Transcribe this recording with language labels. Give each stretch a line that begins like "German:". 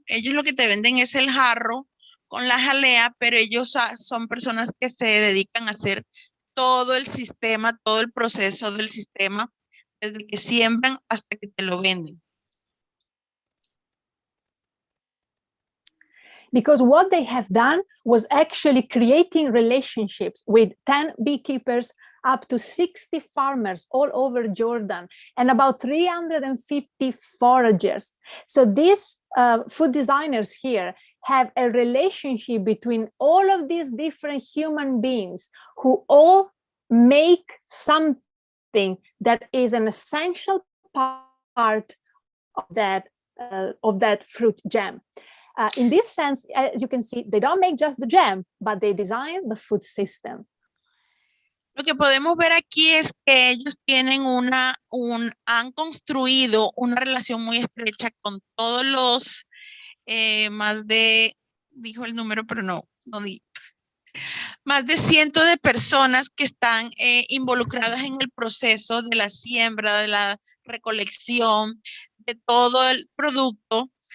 Spanish: Ellos lo que te venden es el jarro con la jalea, pero ellos son personas que se dedican a hacer todo el sistema, todo el proceso del sistema, desde que siembran hasta que te lo venden.
English: Because what they have done was actually creating relationships with 10 beekeepers up to 60 farmers all over Jordan, and about 350 foragers. So these food designers here have a relationship between all of these different human beings who all make something that is an essential part of that fruit jam. In this sense, as you can see, they don't make just the jam, but they design the food system.
Spanish: Lo que podemos ver aquí es que ellos tienen han construido una relación muy estrecha con todos los más de, dijo el número, pero no di. Más de cientos de personas que están involucradas en el proceso de la siembra, de la recolección, de todo el producto.